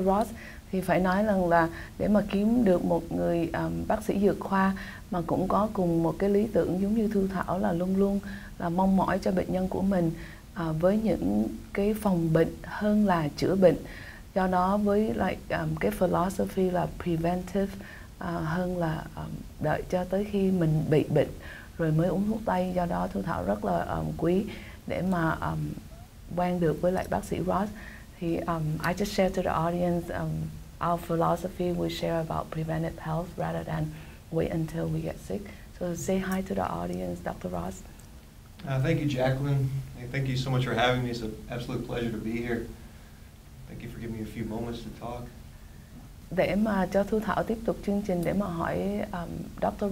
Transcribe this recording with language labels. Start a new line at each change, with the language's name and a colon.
Vietnamese: Ross thì phải nói rằng là để mà kiếm được một người bác sĩ dược khoa mà cũng có cùng một cái lý tưởng giống như Thu Thảo là luôn luôn là mong mỏi cho bệnh nhân của mình với những cái phòng bệnh hơn là chữa bệnh. Do đó với lại cái philosophy là preventive hơn là đợi cho tới khi mình bị bệnh rồi mới uống thuốc tây. Do đó Thu Thảo rất là quý để mà quen được với lại bác sĩ Ross.
English: Thì I just share to the audience our philosophy. We share about preventive health rather than wait until we get sick. So say hi to the audience, Dr. Ross. Thank you, Jacqueline. Thank you so much for having me. It's an absolute pleasure to be here. Thank you for giving me a few moments to talk.
Vietnamese: Để mà cho Thu Thảo tiếp tục chương trình để mà hỏi Dr.